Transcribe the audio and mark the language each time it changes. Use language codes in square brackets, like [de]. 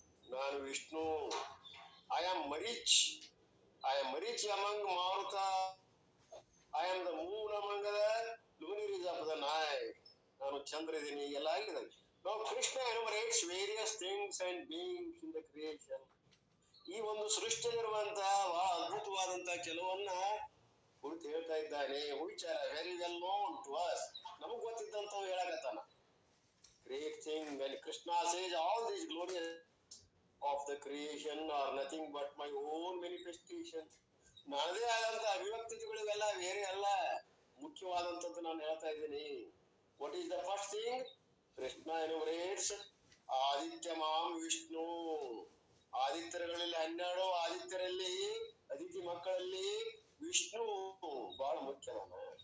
[kn] ನಾನು Vishnu. [en] I am Marich. I am Marich among Maruta. I am the moon among the luminaries of the night. [kn] ನಾನು ಚಂದ್ರ ಇದ್ದೀನಿ, ಎಲ್ಲ ಆಗಿದೆ. [en] Now Krishna enumerates various things and beings in the creation. [kn] ಈ ಒಂದು ಸೃಷ್ಟಿಯಲ್ಲಿರುವಂತಹ ಬಹಳ ಅದ್ಭುತವಾದಂತಹ ಕೆಲವನ್ನ ಕುರಿತು ಹೇಳ್ತಾ ಇದ್ದಾನೆ. [en] which are very well known to us. [kn] ನಮಗ್ ಗೊತ್ತಿದ್ದಂತವು ಹೇಳಕತ್ತಾನ. [en] Great thing. When Krishna says all these glories of the creation are nothing but my own manifestation. [kn] ನನ್ನದೇ ಆದಂತ ಅಭಿವ್ಯಕ್ತಿಗಳಿವೆಲ್ಲ ಬೇರೆ ಅಲ್ಲ, ಮುಖ್ಯವಾದಂತದ್ದು ನಾನು ಹೇಳ್ತಾ ಇದ್ದೀನಿ. [en] What is the first thing? Krishna enumerates [sa] Aditya ಮಾಂ ವಿಷ್ಣು. [kn] ಆದಿತ್ಯಗಳಲ್ಲಿ 12 ಆದಿತ್ಯರಲ್ಲಿ ಅದಿತಿ ಮಕ್ಕಳಲ್ಲಿ ವಿಷ್ಣು ಬಹಳ ಮುಖ್ಯನವನ.